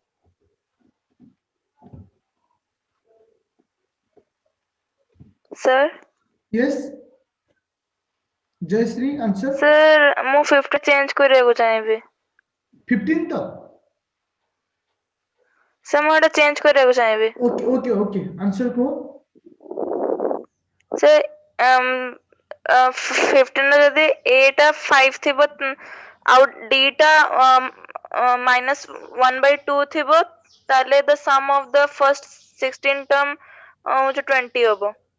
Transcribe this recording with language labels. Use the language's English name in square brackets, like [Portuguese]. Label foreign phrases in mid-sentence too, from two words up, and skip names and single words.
[Odia] Sir. [English] yes Jayashree answer [Odia] Sir, ମୁଁ 50 change କରିବାକୁ ଚାହିଁବି। [Hindi] 15 तो [Odia] Sir, ମୁଁ ଏଟା change କରିବାକୁ ଚାହିଁବି। [English] okay answer [Hindi] को [Odia] Sir, 15 ର ଯଦି A ଟା 5 ଥିବ ଆଉ D ଟା -1/2 ଥିବ ତାହେଲେ [English] the sum of the first 16 term [Odia] ହଉଛି 20 ହବ।